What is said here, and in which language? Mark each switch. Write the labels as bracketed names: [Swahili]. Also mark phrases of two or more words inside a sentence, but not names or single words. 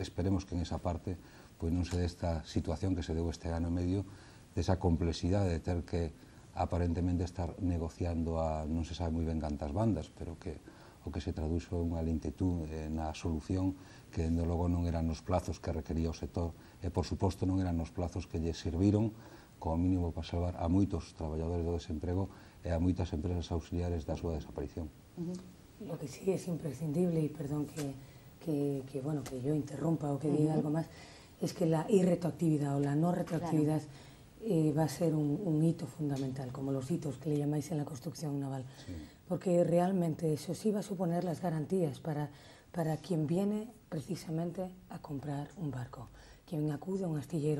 [Galician] Esperemos que en esa parte pois non se dé esta situación que se deu este ano e medio, desa complexidade de ter que aparentemente estar negociando a non se sabe moi ben cantas bandas, pero que o que se traduxo é unha lentitud na solución que, dende logo, non eran nos plazos que requería o sector e, por suposto, non eran nos plazos que lle serviron como mínimo para salvar a moitos traballadores do desemprego e a moitas empresas auxiliares da súa desaparición. [Spanish] Lo que sí es imprescindible, y perdón que yo interrumpa o que diga algo más, es que la irretroactividad o la no retroactividad va a ser un hito fundamental, como los hitos que le llamáis en la construcción naval, porque realmente eso sí va a suponer las garantías para quien viene precisamente a comprar un barco, quien acude a un astillero.